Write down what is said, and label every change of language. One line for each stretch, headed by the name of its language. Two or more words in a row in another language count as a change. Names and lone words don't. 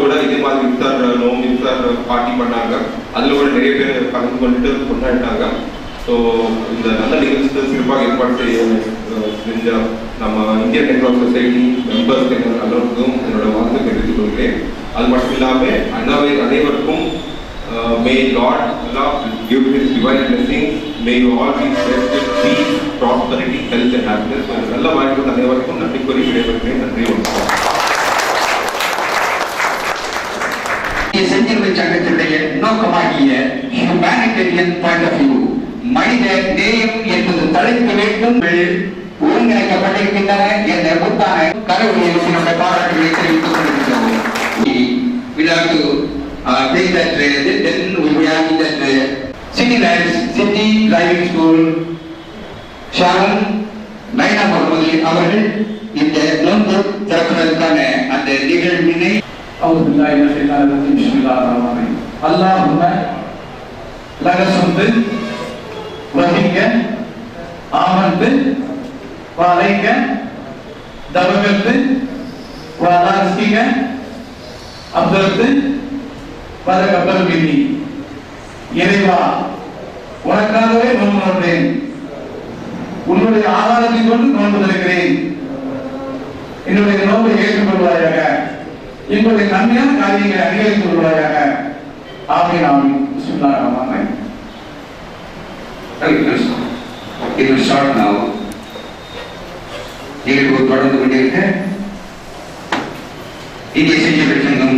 Tamil: பார்ட்டி பண்ணாங்க. அதில் கூட நிறைய பேர் கலந்து கொண்டு கொண்டாடினாங்க. ஸோ இந்த நல்ல நிகழ்ச்சியை சிறப்பாக ஏற்பாடு செஞ்ச நம்ம இந்தியன் நெட்வொர்க் சொசைட்டி மெம்பர்ஸ் அனைவருக்கும் என்னோட வாழ்த்து தெரிவித்துக் கொள்கிறேன். அது மட்டும் இல்லாமல் அனைவருக்கும்
English: May Lord give his divine blessings, may you all be blessed with peace, prosperity, health and happiness.
Tamil: நல்ல வாழ்க்கை அனைவருக்கும் நன்றி கூறி விடைபெறுகிறேன். நன்றி. செஞ்சிலுவை சங்கத்தினுடைய நோக்கமாகிய
English: humanitarian point of view,
Tamil: மனித நேயம் என்பது தலைக்க வேண்டும் ஒருங்கிணைக்கப்பட்டிருக்கின்றன என்ற முத்தான கருவியை நம்முடைய பாராட்டுகளை தெரிவித்துக் கொண்டிருக்கிறோம். சிட்டி டிரைவிங் ஸ்கூல் ஷாரன் நைனா முகமது அவர்கள் இந்த நோன்பு திறப்பதற்கான அந்த நிகழ்வினை
Arabic: اللهم لك صمت وفيك آمنت وعليك توكلت وعلى رزقك أفطرت فتقبل مني.
Tamil: இறைவா, உனக்காகவே நோன்பு நோற்றேன். உன்னுடைய ஆதாரத்தை கொண்டு நோன்பு திறக்கிறேன். என்னுடைய நோன்பை ஏற்றுக்கொள்வாயாக. எங்களுடைய நன்மையான காரியங்களை அதிகரித்து கொள்வாயாக.
Arabic: آمين آمين. بسم الله الرحمن الرحيم.
English: It will start now.
Tamil: நிகழ்வு தொடர்ந்து கொண்டிருக்க இந்திய செஞ்சிலுவை